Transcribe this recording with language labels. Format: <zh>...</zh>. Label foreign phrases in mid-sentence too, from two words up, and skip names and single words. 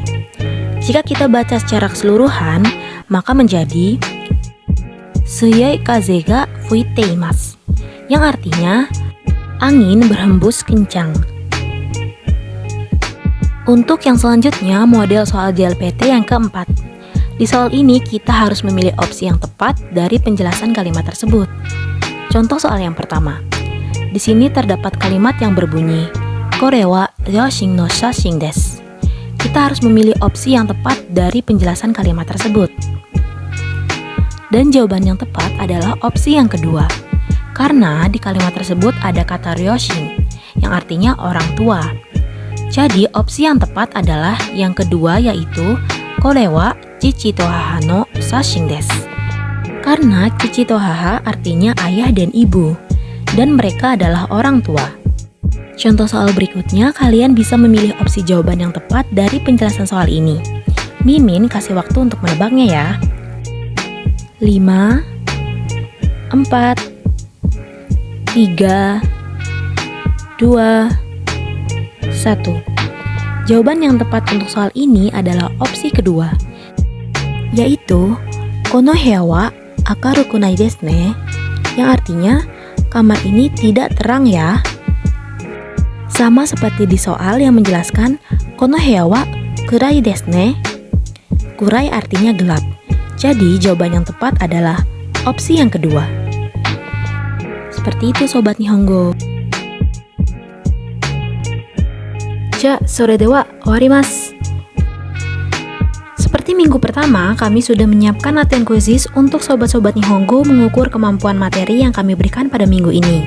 <id>Jika kita baca secara keseluruhan, maka menjadi</id> <ja>強い風が吹いています,</ja> <id>yang artinya angin berhembus kencang. Untuk yang selanjutnya, model soal JLPT yang keempat. Di soal ini kita harus memilih opsi yang tepat dari penjelasan kalimat tersebut. Contoh soal yang pertama. Di sini terdapat kalimat yang berbunyi</id> <ja>これは両親の写真です.</ja> <id>Kita harus memilih opsi yang tepat dari penjelasan kalimat tersebut. Dan jawaban yang tepat adalah opsi yang kedua. Karena di kalimat tersebut ada kata ryoshin, yang artinya orang tua. Jadi opsi yang tepat adalah yang kedua, yaitu</id> <ja>これは父と母の写真です.</ja> <id>Karena</id> <ja>父と母</ja> <id>artinya ayah dan ibu, dan mereka adalah orang tua. Contoh soal berikutnya, kalian bisa memilih opsi jawaban yang tepat dari penjelasan soal ini. Mimin kasih waktu untuk menebaknya ya. 5, 4, 3, 2, 1. Jawaban yang tepat untuk soal ini adalah opsi kedua, yaitu</id> <ja>この部屋は明るくないですね,</ja> <id>yang artinya kamar ini tidak terang ya. Sama seperti di soal yang menjelaskan</id> <ja>この部屋は暗いですね.</ja> <id>Kurai artinya gelap. Jadi jawaban yang tepat adalah opsi yang kedua. Seperti itu Sobat Nihongo.</id> <ja>じゃ、それでは終わります.</ja> <id>Seperti minggu pertama, kami sudah menyiapkan latihan kuisis untuk sobat-sobat Nihongo mengukur kemampuan materi yang kami berikan pada minggu ini.</id>